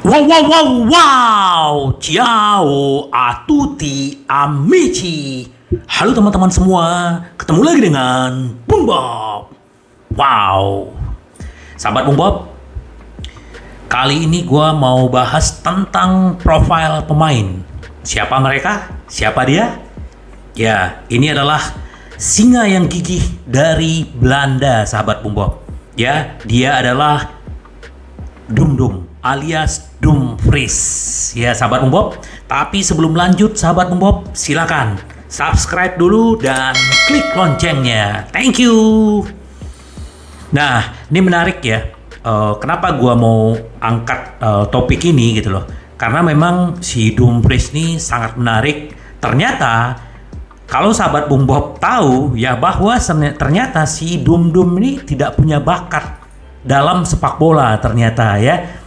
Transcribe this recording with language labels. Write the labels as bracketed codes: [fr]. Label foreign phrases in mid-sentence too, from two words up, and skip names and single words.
[it] Wow, wow, wow, wow. Ciao a tutti amici. [id] Halo teman-teman semua. Ketemu lagi dengan Bung Bob. Wow. Sahabat Bung Bob, kali ini gue mau bahas tentang profil pemain. Siapa mereka? Siapa dia? Ya, ini adalah singa yang gigih dari Belanda, sahabat Bung Bob. Ya, dia adalah Dum Dum alias Dumfries. Ya, sahabat Bung Bob. Tapi sebelum lanjut, sahabat Bung Bob, silakan subscribe dulu dan klik loncengnya. [en] Thank you. [id] Nah, ini menarik ya. Kenapa gua mau angkat topik ini gitu loh? Karena memang si Dumfries ini sangat menarik. Ternyata kalau sahabat Bung Bob tahu ya bahwa ternyata si Dum Dum ini tidak punya bakat dalam sepak bola ternyata ya.